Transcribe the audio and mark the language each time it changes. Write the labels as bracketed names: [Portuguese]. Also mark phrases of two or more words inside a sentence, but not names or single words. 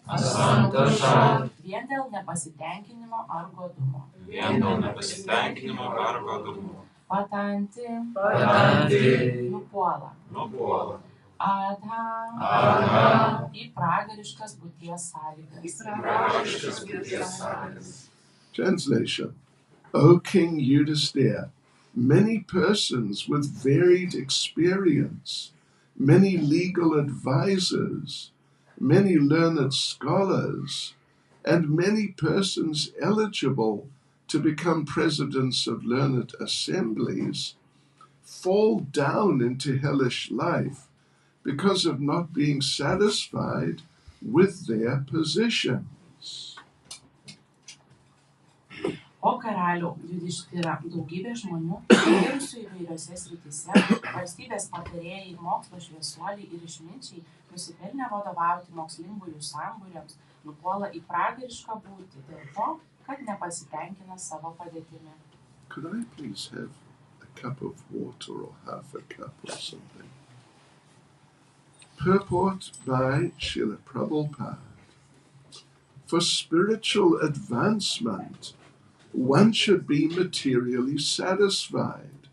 [Lithuanian] Vien dėl nepasitenkinimo ar godumo. Patanti. Nupuola. Adha. Į pragariškas būties sąlygas. [English] Translation. O King Yudhisthira, many persons with varied experience, many legal advisors, many learned scholars, and many persons eligible to become presidents of learned assemblies fall down into hellish life because of not being satisfied with their positions. [Lithuanian] O karalių Judištira daugybė žmonių, dirbsių įvairiose srityse, valstybės patarėjai, mokslo šviesuoliai ir išminčiai, nusipelnę vadovauti mokslingųjų sambūriams, nupuola į pragarišką būtį dėl to, kad nepasitenkina savo padėtimi. [English] Could I please have a cup of water or half a cup or something? Purport by Srila Prabhupada. For spiritual advancement, one should be materially satisfied.